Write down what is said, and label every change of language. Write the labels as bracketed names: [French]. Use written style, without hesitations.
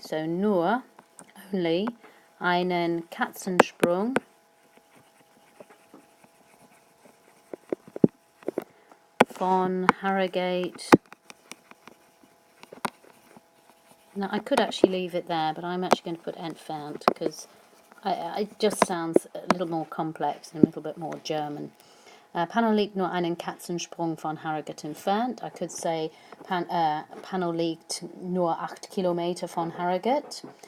[German] So, nur, only, einen Katzensprung von Harrogate. [English] Now I could actually leave it there, but I'm actually going to put entfernt because it just sounds a little more complex and a little bit more German. [German] Panel liegt nur einen Katzensprung von Harrogate entfernt. [English] I could say [German] Panel liegt nur 8 Kilometer von Harrogate.